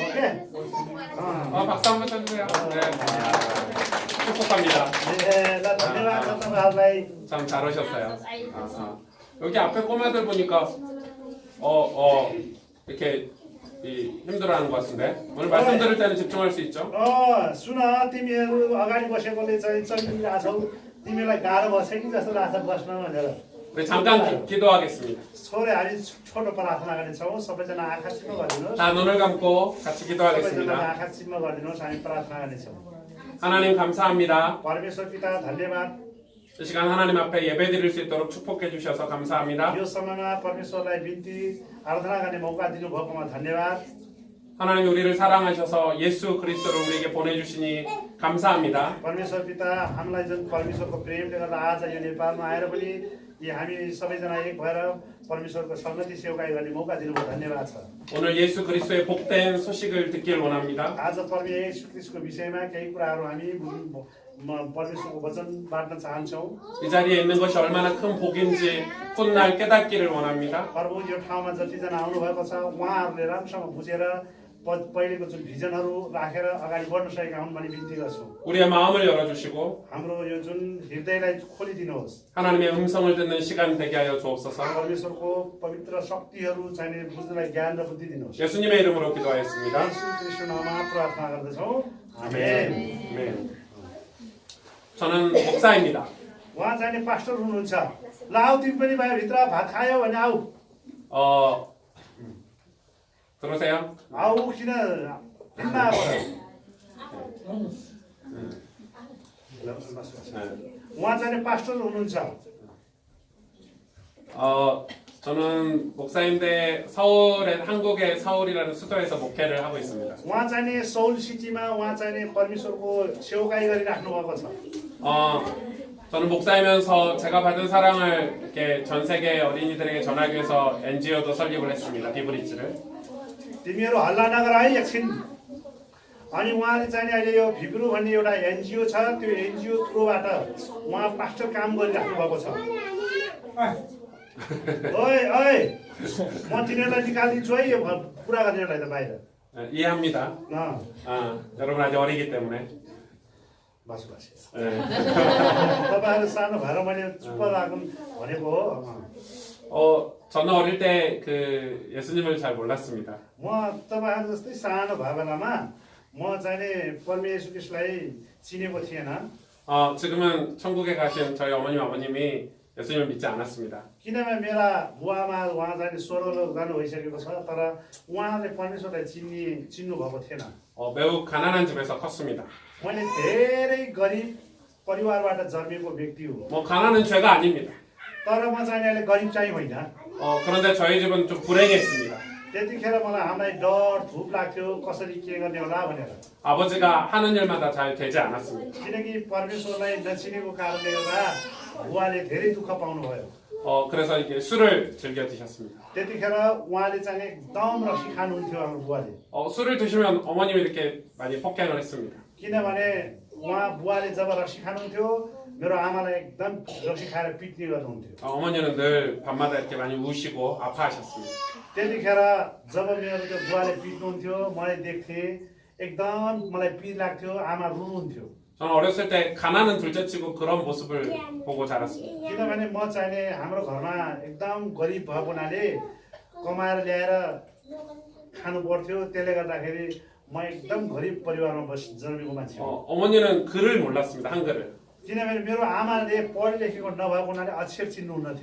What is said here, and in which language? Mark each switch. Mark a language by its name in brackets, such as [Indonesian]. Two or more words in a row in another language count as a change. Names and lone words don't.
[Korean] 돼. 박수 한번 쳐주세요. 네. 축복합니다. 네, 나 [Nepali] धन्यवाद तपाईँहरूलाई. [Korean] 참 잘하셨어요. 여기 앞에 꼬마들 보니까 이렇게 힘들어하는 것 같은데 오늘 말씀 들을 때는 집중할 수 있죠? [Nepali] सुन तिमीहरू अगाडि बसेकोले चाहिँ चलिरहेछौ तिमीलाई गाह्रो बस्छ कि जस्तो लाग्छ बस्न भनेर [Korean] 우리 잠깐 기도하겠습니다. [Nepali] छोरे हामी छोटो प्रार्थना गर्नेछौँ सबैजना आँखा चिम्म गरिदिनुहोस् [Korean] 자, 눈을 감고 같이 [Nepali] सबैजना [Korean] 기도하겠습니다. [Nepali] आँखा चिम्म गरिदिनुहोस् हामी प्रार्थना गर्नेछौँ [Korean] 하나님 감사합니다. [Nepali] परमेश्वर पिता धन्यवाद [Korean] 이 시간 하나님 앞에 예배 드릴 수 있도록 축복해 주셔서 감사합니다. [Nepali] यो समयमा परमेश्वरलाई बिन्ती आराधना गर्ने मौका दिनुभएकोमा धन्यवाद [Korean] 하나님 우리를 사랑하셔서 예수 그리스도를 우리에게 보내주시니 감사합니다. [Nepali] परमेश्वर पिता हामीलाई जुन परमेश्वरको प्रेमले गर्दा आज यो नेपालमा आएर पनि यी हामी सबैजना एक भएर परमेश्वरको सङ्गति सेवकाई गर्ने मौका दिनुभयो धन्यवाद छ [Korean] 오늘 예수 그리스도의 복된 소식을 듣길 원합니다. [Nepali] आज परमेश्वर येशू ख्रीष्टको विषयमा केही कुराहरू हामी परमेश्वरको वचन बाँड्न चाहन्छौँ [Korean] 이 जा리에 있는 것이 얼마나 큰 복인지 훗날 깨닫기를 원합니다. [Nepali] प्रभु यो ठाउँमा जतिजना आउनुभएको छ उहाँहरूले राम्रोसँग बुझेर पहिलेको जुन भिजनहरू राखेर अगाडि बढ्न सकेका हुन् भन्ने बिन्ती गर्छु [Korean] 우리의 마음을 열어주시고 [Nepali] हाम्रो यो जुन हृदयलाई खोलिदिनुहोस् [Korean] 하나님의 음성을 듣는 시간 되게 하여 주옵소서. [Nepali] परमेश्वरको पवित्र शक्तिहरू चाहिने बुझ्नलाई ज्ञान र बुद्धि दिनुहोस् [Korean] 예수님의 इ름으로 기도하였습니다. [Nepali] येशू ख्रीष्टको नाममा प्रार्थना गर्दछौँ [Korean] 아멘. 아멘. 저는 목사입니다. [Nepali] उहाँ चाहिने पास्टर हुनुहुन्छ ल आऊ तिमी पनि भाइ भित्र भात खायो भने आऊ [Korean] 들으세요? [Nepali] आऊ किन किन उहाँ चाहिने पास्टर हुनुहुन्छ [Korean] 저는 목사인데 서울의 한국의 서울이라는 수도에서 목회를 하고 있습니다. [Nepali] उहाँ चाहिने सौल सिटीमा उहाँ चाहिने परमेश्वरको सेवकाई गरिराख्नु भएको छ [Korean] 저는 목사이면서 제가 받은 사랑을 이렇게 전 세계 어린이들에게 전하기 위해서 NGO도 설립을 했습니다. 비브리지를. [Nepali] तिमीहरू हल्ला नगर है एकछिन अनि उहाँले चाहिँ अहिले यो भिब्रू भन्ने एउटा एनजिओ छ त्यो एनजिओ थ्रुबाट उहाँ पास्टर काम गरिराख्नु भएको छ ओइ ओइ म तिनीहरूलाई निकालिदिन्छु है यो पुरा गर्नेहरूलाई त बाहिर [Korean] 이해합니다. 여러분 아직 어리기 때문에. [Nepali] बस बस तपाईँहरू सानो भएर मैले चुप्प लागौँ भनेको हो [Korean] 저는 어릴 때 그 예수님을 잘 몰랐습니다. [Nepali] म तपाईँहरू जस्तै सानो भए बेलामा म चाहिँ परमेश्वर कृष्णलाई चिनेको थिएन [Korean] 지금은 천국에 가신 저희 어머님 아버님이 예수님을 믿지 않았습니다. [Nepali] किनभने मेरा बुवामा उहाँ चाहिँ स्वर्गलोक जानु भइसकेको छ तर उहाँले परमेश्वरलाई चिन्नु भएको थिएन [Korean] 매우 가난한 집에서 컸습니다. [Nepali] मैले धेरै गरिब परिवारबाट जन्मेको व्यक्ति हो [Korean] 뭐 가난은 죄가 아닙니다. [Nepali] तर म चाहिँ अहिले गरिब चाहिँ होइन [Korean] 그런데 저희 집은 좀 불행했습니다. [Nepali] त्यतिखेर मलाई हामीलाई डर धुप लाग्थ्यो कसरी के गर्ने होला भनेर [Korean] 아버지가 하는 일마다 잘 되지 않았습니다. [Nepali] किनकि परमेश्वरलाई नचिनेको कारणले गर्दा बुवाले धेरै दुःख पाउनुभयो [Korean] 그래서 이렇게 술을 즐겨 드셨습니다. [Nepali] त्यतिखेर उहाँले चाहिँ एकदम रक्सी खानुहुन्थ्यो हाम्रो बुवाले [Korean] 술을 드시면 어머님이 이렇게 많이 폭행을 했습니다. [Nepali] किनभने उहाँ बुवाले जब रक्सी खानुहुन्थ्यो मेरो आमालाई एकदम रक्सी खाएर पिट्ने गर्नुहुन्थ्यो [Korean] 어머니는 늘 밤마다 이렇게 많이 우시고 아파하셨습니다. [Nepali] त्यतिखेर जब मेरो त्यो बुवाले पिट्नुहुन्थ्यो मलाई देख्थेँ एकदम मलाई पिर लाग्थ्यो आमा रुनुहुन्थ्यो [Korean] 저는 어렸을 때 가난은 둘째치고 그런 모습을 보고 자랐습니다. [Nepali] किनभने म चाहिने हाम्रो घरमा एकदम गरिब भएको हुनाले कमाएर ल्याएर खानु पर्थ्यो त्यसले गर्दाखेरि म एकदम गरिब परिवारमा जन्मेको मान्छे हो [Korean] 어머니는 글을 몰랐습니다. 한글을. [Nepali] किनभने मेरो आमाले पढे लेखेको नभएको हुनाले अक्षर चिन्नुहुन्न थियो